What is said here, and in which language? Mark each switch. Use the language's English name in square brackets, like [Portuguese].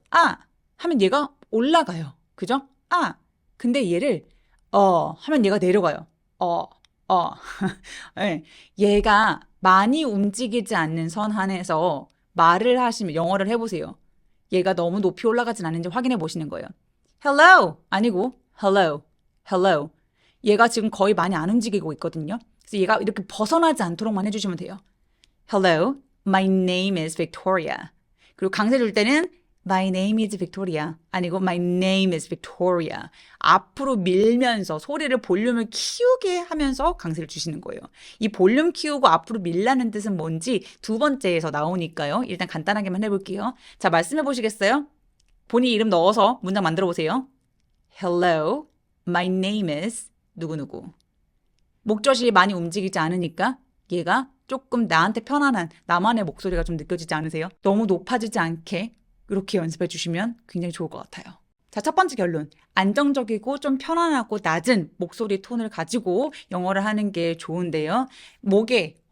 [Korean] 아 하면 얘가 올라가요. 그죠? 아 근데 얘를 하면 얘가 내려가요. 네. 얘가 많이 움직이지 않는 선 안에서 말을 하시면 영어를 해보세요. 얘가 너무 높이 올라가진 않는지 확인해 보시는 거예요. [English] Hello [Korean] 아니고 [English] hello, hello. [Korean] 얘가 지금 거의 많이 안 움직이고 있거든요. 그래서 얘가 이렇게 벗어나지 않도록만 해주시면 돼요. [English] Hello, my name is Victoria. [Korean] 그리고 강세 줄 때는 [English] My name is Victoria [Korean] 아니고 [English] My name is Victoria. [Korean] 앞으로 밀면서 소리를 볼륨을 키우게 하면서 강세를 주시는 거예요. 이 볼륨 키우고 앞으로 밀라는 뜻은 뭔지 두 번째에서 나오니까요. 일단 간단하게만 해볼게요. 자, 말씀해 보시겠어요? 본인 이름 넣어서 문장 만들어 보세요. [English] Hello, my name is 누구누구. [Korean] 목젖이 많이 움직이지 않으니까 얘가 조금 나한테 편안한 나만의 목소리가 좀 느껴지지 않으세요? 너무 높아지지 않게 이렇게 연습해 주시면 굉장히 좋을 것 같아요. 자, 첫 번째 결론. 안정적이고 좀 편안하고 낮은 목소리 톤을 가지고 영어를 하는 게 좋은데요. 목에